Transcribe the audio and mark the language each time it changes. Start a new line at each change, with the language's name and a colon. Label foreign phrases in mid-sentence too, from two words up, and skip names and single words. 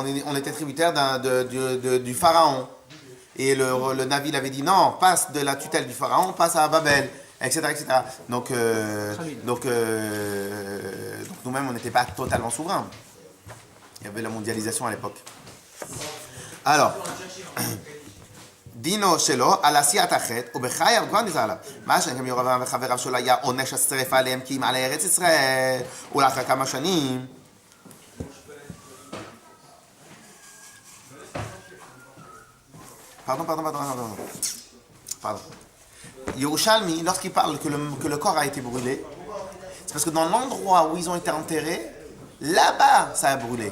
French: On était tributaires du pharaon. Et le Navi avait dit non, passe de la tutelle du pharaon, passe à Babel, etc. Donc nous-mêmes, on n'était pas totalement souverains. Il y avait la mondialisation à l'époque. Alors,
Hebrew: דינו שלו על עשיית החטא, ובחייו כבר נזהר עליו. מה שהם ירבעם וחבריו שלו היה עונש השרפה עליהם כי אם על ארץ ישראל, ולאחר כמה שנים.
French: Pardon. Yerushalmi, lorsqu'il parle que le corps a été brûlé, c'est parce que dans l'endroit où ils ont été enterrés, là-bas, ça a brûlé.